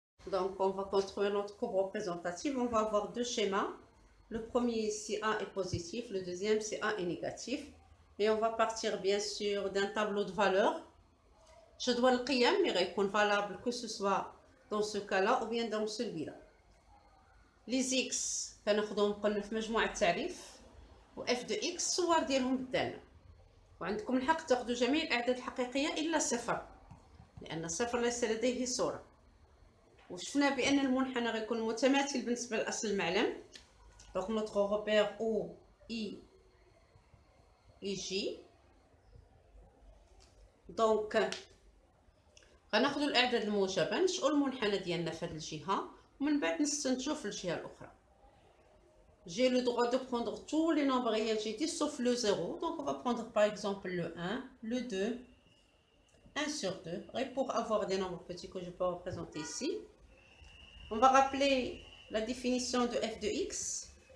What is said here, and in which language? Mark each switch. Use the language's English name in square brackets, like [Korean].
[French] Donc, on va construire notre courbe représentative. On va avoir deux schémas. Le premier, si A est positif. Le deuxième, si A est négatif. Et on va partir, bien sûr, d'un tableau de valeurs. Je dois le qiyam, mais il est valable que ce soit dans ce cas-là ou bien dans celui-là. [Arabic] Les X, كناخدهم قلنا في مجموعة تعريف. و F de X الصور ديالهم قدامنا. وعندكم الحق تاخذوا جميع الأعداد الحقيقية إلا صفر. لأن الصفر ليس لديه صورة. وشفنا بأن المنحنى غيكون متماثل بالنسبة لأصل المعلم. [French] Donc notre repère O, I et J. [Arabic] Donc غناخدو الأعداد الموجبة نشئو المنحنى ديالنا في هذه الجهة ومن بعد نستنتجو في الجهة الأخرى. [French] J'ai le droit de prendre tous les nombres réels, j'ai dit, sauf le 0. Donc on va prendre par exemple le 1, le 2, 1 sur 2. Et pour avoir des nombres petits que je peux représenter ici, on va rappeler la définition de f de x.